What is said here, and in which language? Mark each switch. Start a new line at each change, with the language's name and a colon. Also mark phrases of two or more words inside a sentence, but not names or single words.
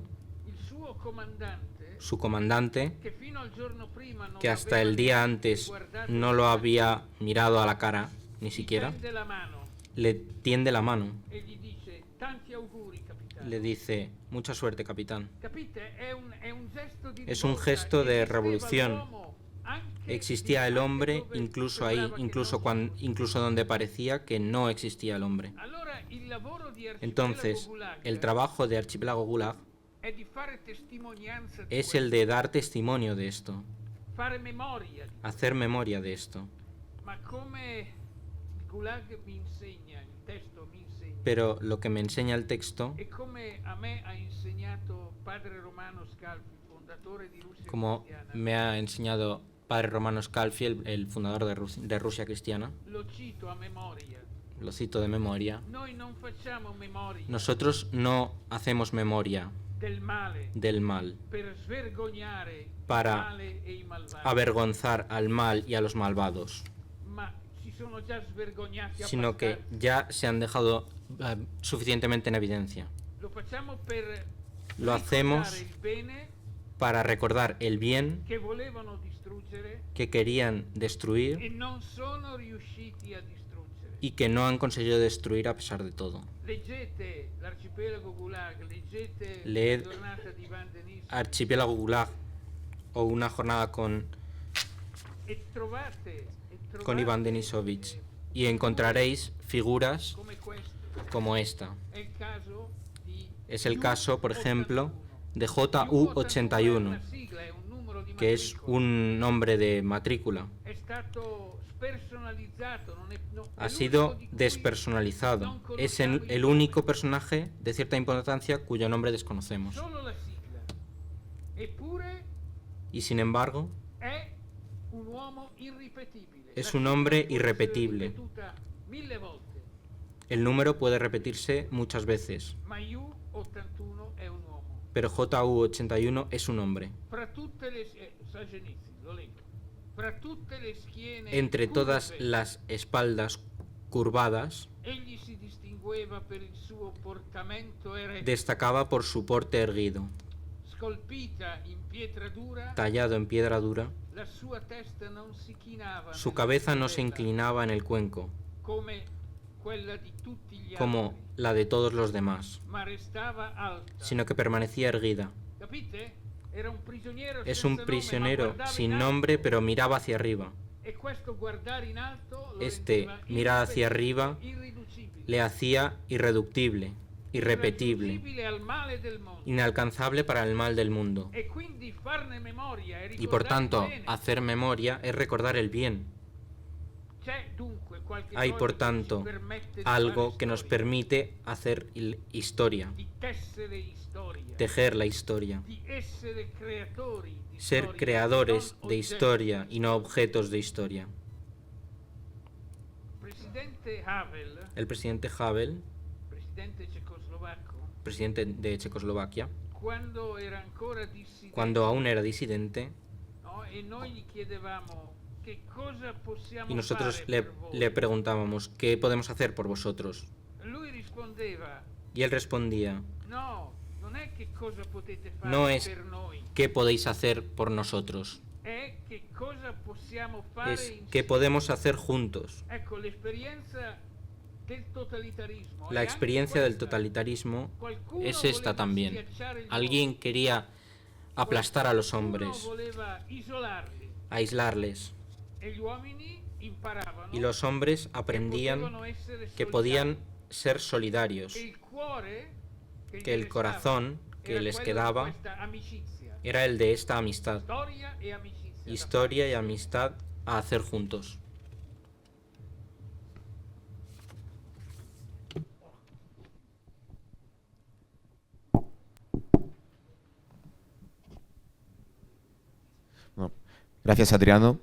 Italian: il suo comandante
Spanish: su comandante,
Italian: che fino al giorno prima non
Spanish: que hasta
Italian: aveva
Spanish: el día
Italian: neanche
Spanish: antes
Italian: guardato
Spanish: no lo había mirado a la cara, ni
Italian: gli
Spanish: siquiera,
Italian: tende la mano
Spanish: le tiende la mano,
Italian: e gli dice tanti auguri capitano.
Spanish: le dice, mucha suerte, capitán.
Italian: Capite? È un gesto di
Spanish: Es un
Italian: rivolta.
Spanish: gesto de
Italian: Esisteva
Spanish: revolución.
Italian: l'uomo anche
Spanish: Existía el hombre
Italian: dove
Spanish: incluso
Italian: sembrava
Spanish: ahí,
Italian: che
Spanish: incluso,
Italian: non ci
Spanish: incluso donde parecía que no existía el hombre.
Italian: fosse. Allora il lavoro di Arcipelago
Spanish: Entonces,
Italian: Gulag
Spanish: el trabajo de Archipiélago Gulag
Italian: è di fare testimonianza di
Spanish: es
Italian: questo,
Spanish: el de dar testimonio de esto,
Italian: fare memoria di
Spanish: hacer memoria de esto.
Italian: ma come il Gulag mi insegna, il testo mi insegna,
Spanish: Pero lo que me enseña el texto,
Italian: e come a me ha insegnato padre Romano Scalfi, fondatore di Russia
Spanish: como
Italian: Cristiana,
Spanish: me ha enseñado Padre Romano Scalfi, el fundador de Rusia Cristiana,
Italian: lo cito a memoria.
Spanish: lo cito de memoria,
Italian: Noi non facciamo memoria
Spanish: nosotros no hacemos memoria
Italian: del male
Spanish: del mal
Italian: per svergognare
Spanish: Para
Italian: il male e i malvagi,
Spanish: avergonzar al mal y a los malvados,
Italian: ma si sono già svergognati
Spanish: sino que
Italian: abbastanza.
Spanish: ya se han dejado suficientemente en evidencia.
Italian: Lo facciamo per
Spanish: Lo hacemos
Italian: ricordare il bene
Spanish: para recordar el bien
Italian: che volevano distruggere
Spanish: que querían destruir
Italian: e non sono riusciti a distruggere.
Spanish: y que no han conseguido destruir a pesar de todo.
Italian: Leggete l'Arcipelago Gulag, leggete
Spanish: Leed
Italian: la giornata di Van Denis
Spanish: Archipiélago Gulag o una jornada con
Italian: e trovate
Spanish: Iván Denisovich y encontraréis figuras
Italian: come questo.
Spanish: como esta.
Italian: È il caso di
Spanish: Es el caso, por ejemplo, de
Italian: è una JU81, sigla, è un numero di
Spanish: que es
Italian: matricola.
Spanish: un nombre de matrícula.
Italian: È stato spersonalizzato, non è, no, è
Spanish: Ha sido
Italian: l'unico di cui
Spanish: despersonalizado.
Italian: non
Spanish: Es
Italian: conosciamo
Spanish: el único personaje de cierta importancia cuyo nombre desconocemos.
Italian: solo la sigla. Eppure
Spanish: Y sin embargo,
Italian: è un uomo irripetibile.
Spanish: Es
Italian: La
Spanish: un
Italian: sigla
Spanish: hombre
Italian: può essere
Spanish: irrepetible.
Italian: ripetuta 1000 volte.
Spanish: El número puede repetirse muchas veces,
Italian: ma J81 è un uomo.
Spanish: pero JU81 es un hombre.
Italian: Fra tutte le lo leggo. Fra tutte le schiene
Spanish: Entre todas
Italian: curve,
Spanish: las espaldas curvadas,
Italian: egli si distingueva per il suo portamento eretto,
Spanish: destacaba por su porte erguido,
Italian: scolpita in pietra dura,
Spanish: tallado en piedra dura.
Italian: la sua testa non si chinava
Spanish: Su
Italian: nella
Spanish: cabeza no se
Italian: stella,
Spanish: inclinaba en el cuenco,
Italian: come quella di tutti gli
Spanish: como
Italian: altri,
Spanish: la de todos los demás,
Italian: ma restava alta.
Spanish: sino que permanecía erguida.
Italian: Capite? Era un prigioniero
Spanish: Es
Italian: senza
Spanish: un
Italian: nome, ma
Spanish: prisionero
Italian: guardava
Spanish: sin
Italian: in
Spanish: nombre,
Italian: alto,
Spanish: pero miraba hacia arriba.
Italian: e questo guardare in alto lo
Spanish: Este
Italian: rendeva
Spanish: mirar hacia arriba
Italian: irriducibile,
Spanish: le hacía irreductible, irrepetible,
Italian: irraggiungibile al male del mondo.
Spanish: inalcanzable para el mal del mundo.
Italian: E quindi farne memoria e
Spanish: Y por
Italian: ricordare
Spanish: tanto,
Italian: bene.
Spanish: hacer memoria es recordar el bien.
Italian: C'è dunque qualche
Spanish: Hay,
Italian: cosa
Spanish: por
Italian: che ci
Spanish: tanto,
Italian: permette di
Spanish: algo
Italian: fare
Spanish: que nos
Italian: storia,
Spanish: permite hacer historia,
Italian: di tessere storia,
Spanish: tejer la historia,
Italian: di essere creatori di
Spanish: ser
Italian: storia,
Spanish: creadores
Italian: non
Spanish: de
Italian: oggetti.
Spanish: historia y no objetos de historia.
Italian: Presidente Havel,
Spanish: El presidente Havel,
Italian: presidente cecoslovacco,
Spanish: presidente de Checoslovaquia,
Italian: quando era ancora dissidente,
Spanish: cuando aún era disidente,
Italian: no, e noi gli chiedevamo che cosa possiamo
Spanish: y nosotros
Italian: fare
Spanish: le,
Italian: per voi.
Spanish: le preguntábamos, ¿qué podemos hacer por vosotros?
Italian: Lui rispondeva:
Spanish: Y él respondía,
Italian: no, non è che cosa potete fare
Spanish: no es
Italian: per noi,
Spanish: ¿qué podéis hacer por nosotros?
Italian: è che cosa possiamo fare
Spanish: Es
Italian: insieme.
Spanish: ¿qué podemos hacer juntos?
Italian: Ecco, l'esperienza del totalitarismo.
Spanish: La
Italian: è
Spanish: experiencia
Italian: anche
Spanish: del
Italian: questa.
Spanish: totalitarismo
Italian: Qualcuno
Spanish: es esta
Italian: voleva
Spanish: también.
Italian: schiacciare il
Spanish: Alguien
Italian: mondo.
Spanish: quería aplastar a los
Italian: Qualcuno
Spanish: hombres,
Italian: voleva isolarli.
Spanish: aislarles,
Italian: E gli uomini imparavano
Spanish: y los hombres
Italian: che
Spanish: aprendían
Italian: potevano essere
Spanish: que
Italian: solidari.
Spanish: podían ser solidarios,
Italian: E il cuore che
Spanish: que
Italian: gli
Spanish: el
Italian: restava
Spanish: corazón que
Italian: era
Spanish: les
Italian: quello
Spanish: quedaba
Italian: di questa amicizia,
Spanish: era el de esta amistad,
Italian: storia e amicizia da
Spanish: historia y
Italian: fare.
Spanish: amistad a hacer juntos. Bueno, gracias, Adriano.